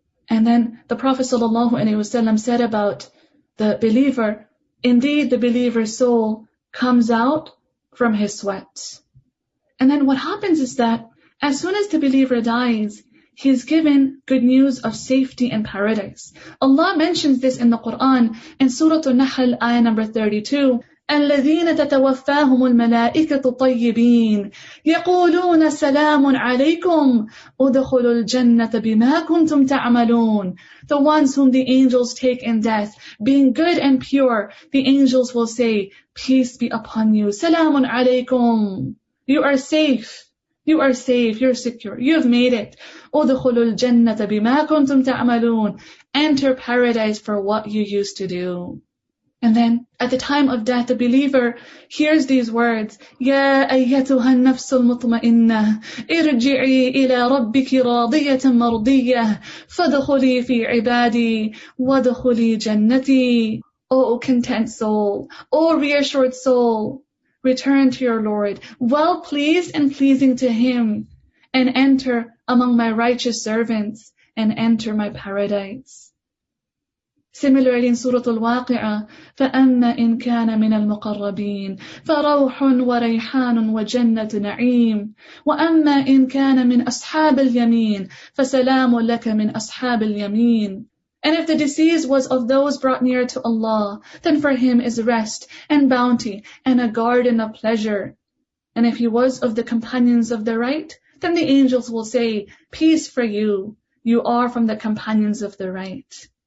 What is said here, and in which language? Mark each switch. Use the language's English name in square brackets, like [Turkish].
[English] And then the Prophet ﷺ said about the believer, indeed the believer's soul comes out from his sweat. And then what happens is that as soon as the believer dies, he is given good news of safety in paradise. Allah mentions this in the Quran in Surah An-Nahl, ayah number 32. [Arabic] الذين تتوفاهم الملائكة طيبين يقولون سلام عليكم ادخلوا الجنة بما كنتم تعملون. [English] The ones whom the angels take in death, being good and pure, the angels will say, peace be upon you. [Arabic] Salamun alaykum. [English] You are safe. You are safe. You're secure. You have made it. [Arabic] ادخلوا الجنة بما كنتم تعملون. [English] Enter paradise for what you used to do. And then, at the time of death, the believer hears these words, [Arabic] يَا أَيَّتُهَا النَّفْسُ الْمُطْمَئِنَّةِ ارْجِعِي إِلَى رَبِّكِ رَاضِيَةً مَرْضِيَّةً فَادْخُلِي فِي عِبَادِي وَادْخُلِي جَنَّتِي. [English] O content soul, O reassured soul, return to your Lord, well pleased and pleasing to Him, and enter among my righteous servants, and enter my paradise. Similarly in Surah Al-Waqi'ah, [Arabic] فَأَمَّا إِن كَانَ مِنَ الْمُقَرَّبِينَ فَرَوْحٌ وَرَيْحَانٌ وَجَنَّةُ نَعِيمٍ وَأَمَّا إِن كَانَ مِنْ أَصْحَابِ الْيَمِينِ فَسَلَامٌ لَكَ مِنْ أَصْحَابِ الْيَمِينِ. [English] And if the deceased was of those brought near to Allah, then for him is rest and bounty and a garden of pleasure. And if he was of the companions of the right, then the angels will say, peace for you, you are from the companions of the right.